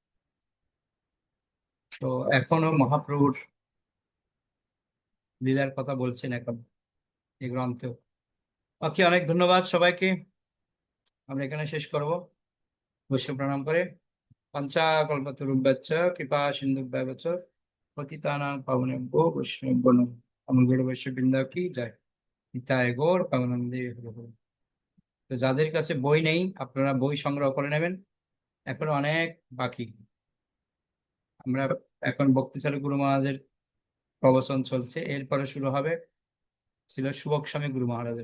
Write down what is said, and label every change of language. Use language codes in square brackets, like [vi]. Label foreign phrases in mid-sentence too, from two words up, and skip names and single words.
[bn] তো এখনো মহাপ্রভুর লীলার কথা বলছেন এখন এই গ্রন্থ। ওকে, অনেক ধন্যবাদ সবাইকে। আমরা এখানে শেষ করব বৈশ্ব প্রণাম করে। [sa] पञ्चाकल्पतरुभ्यश्च कृपा सिन्धुभ्यश्च पतितानां पावनेभ्यो वैष्णवेभ्यो नमः। [bn] আমগুরু বৈষ্ণববৃন্দ কি জয়। নিতাই গৌর প্রেমানন্দে হরি হরি। তো যাদের কাছে বই নেই আপনারা বই সংগ্রহ করে নেবেন, এখন অনেক বাকি। আমরা এখন ভক্তিশালী গুরু মহারাজের প্রবচন চলছে, এরপরে শুরু হবে ছিল সুবক স্বামী গুরু মহারাজের।